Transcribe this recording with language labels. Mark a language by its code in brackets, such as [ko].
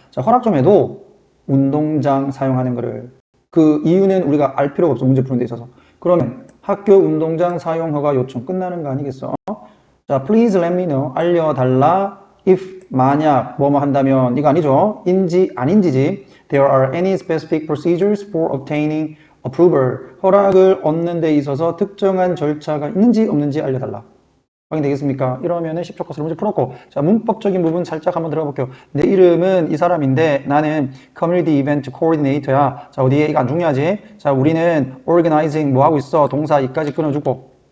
[ko] 자, 허락 좀 해도 운동장 사용하는 거를. 그 이유는 우리가 알 필요가 없어. 문제 푸는 데 있어서. 그러면 학교 운동장 사용 허가 요청 끝나는 거 아니겠어? 자, [en] please let me know. [ko] 알려달라. if 만약 뭐뭐 한다면 이거 아니죠? 인지 아닌지지. [en] There are any specific procedures for obtaining approval. [ko] 허락을 얻는 데 있어서 특정한 절차가 있는지 없는지 알려달라. 확인되겠습니까? 이러면은 10초 컷으로 문제 풀었고, 자, 문법적인 부분 살짝 한번 들어가 볼게요. 내 이름은 이 사람인데 나는 Community Event Coordinator야. 자, 어디에? 이거 안 중요하지? 자, 우리는 Organizing 뭐 하고 있어? 동사 이까지 끊어주고.